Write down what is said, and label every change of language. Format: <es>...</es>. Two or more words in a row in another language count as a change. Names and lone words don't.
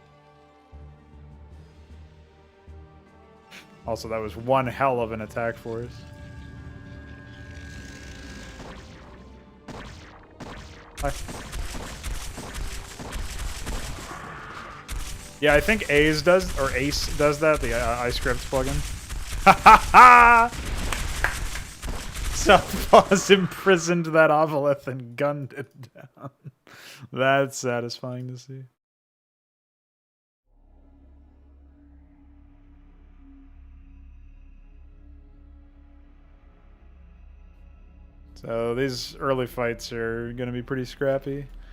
<en>Also, that was one hell of an attack for us. Hi. Yeah, I think Ace does that, the iScript plugin. Ha ha ha! Southpaw's imprisoned that Ovolith and gunned it down. That's satisfying to see. So these early fights are going to be pretty scrappy.</en>